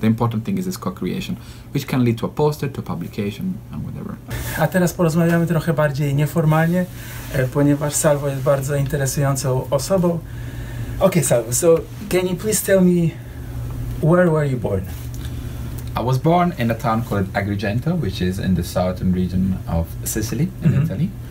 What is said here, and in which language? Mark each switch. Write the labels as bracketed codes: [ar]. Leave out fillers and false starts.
[en] The important thing is this co-creation, which can lead to a poster, to publication and whatever. [pl] A teraz porozmawiamy trochę bardziej nieformalnie, ponieważ Salvo jest bardzo interesującą osobą. [en] Okay, Salvo, so can you please tell me where were you born? I was born in a town called Agrigento, which is in the southern region of Sicily in Italy.